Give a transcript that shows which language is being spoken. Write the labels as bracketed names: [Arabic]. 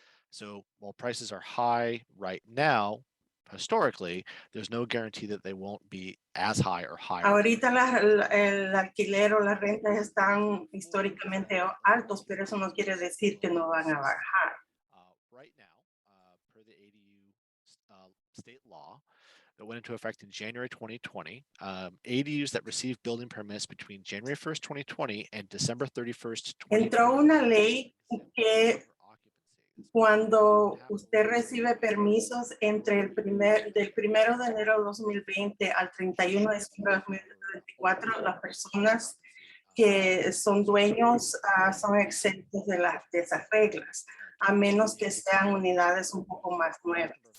[English] So while prices are high right now, historically, there's no guarantee that they won't be as high or higher. [Spanish] Ahorita el alquiler o las rentas están históricamente altos, pero eso no quiere decir que no van a bajar. [English] Right now, per the ADU state law that went into effect in January 2020, ADUs that received building permits between January 1st, 2020 and December 31st, 2020. [Spanish] Entró una ley que cuando usted recibe permisos entre del 1 de enero de 2020 al 31 de diciembre de 2024, las personas que son dueños son exentos de esas reglas, a menos que sean unidades un poco más nuevas.